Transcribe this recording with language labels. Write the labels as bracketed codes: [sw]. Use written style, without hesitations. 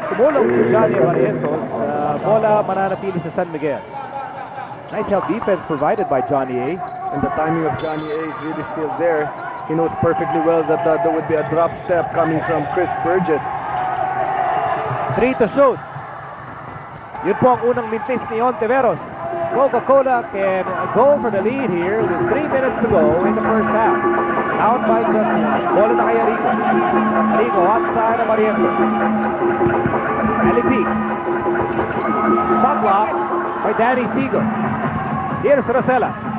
[tl] Tumulong si Johnny Abarientos. Bola mananatili sa San Miguel. [en] Nice help defense provided by Johnny A. And the timing of Johnny A is really still there. He knows perfectly well that there would be a drop step coming from Chris Burgess. 3 to shoot. [tl] Yun po ang unang mintis ni Ontiveros. [en] Coca-Cola can go for the lead here with 3 minutes to go in the first half. Down by just 1. [tl] Bola na kay [en] Arrigo. Arrigo outside of Abarientos. Ali Peak. Shot block by Danny Seigle. Here's Racela.